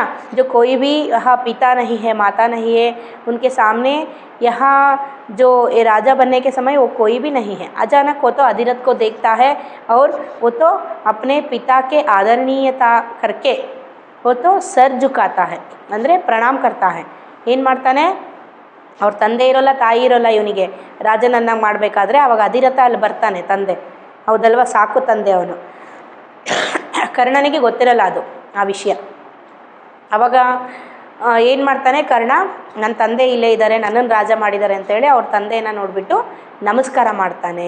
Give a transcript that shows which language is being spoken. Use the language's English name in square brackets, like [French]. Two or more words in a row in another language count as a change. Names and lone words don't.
[Hindi] जो कोई भी यहाँ पिता नहीं है, माता नहीं है, उनके सामने यहाँ जो ये राजा बनने के समय वो कोई भी नहीं है। अचानक वो तो अधिरथ को देखता है और वो तो अपने पिता के आदरणीयता करके वो तो सर झुकाता है, ಅಂದರೆ प्रणाम करता है। [Kannada] ಏನು ಮಾಡ್ತಾನೆ, ಅವ್ರ ತಂದೆ ಇರೋಲ್ಲ, ತಾಯಿ ಇರೋಲ್ಲ, ಇವನಿಗೆ ರಾಜನನ್ನಾಗಿ ಮಾಡಬೇಕಾದ್ರೆ ಅವಾಗ ಅಧಿರಥ ಅಲ್ಲಿ ಬರ್ತಾನೆ, ತಂದೆ ಹೌದಲ್ವ, ಸಾಕು ತಂದೆ ಅವನು. ಕರ್ಣನಿಗೆ ಗೊತ್ತಿರಲ್ಲ ಅದು ಆ ವಿಷಯ. ಅವಾಗ ಏನು ಮಾಡ್ತಾನೆ ಕರ್ಣ, ನನ್ನ ತಂದೆ ಇಲ್ಲೇ ಇದ್ದಾರೆ, ನನ್ನನ್ನು ರಾಜ ಮಾಡಿದ್ದಾರೆ ಅಂತೇಳಿ ಅವ್ರ ತಂದೆಯನ್ನು ನೋಡಿಬಿಟ್ಟು ನಮಸ್ಕಾರ ಮಾಡ್ತಾನೆ.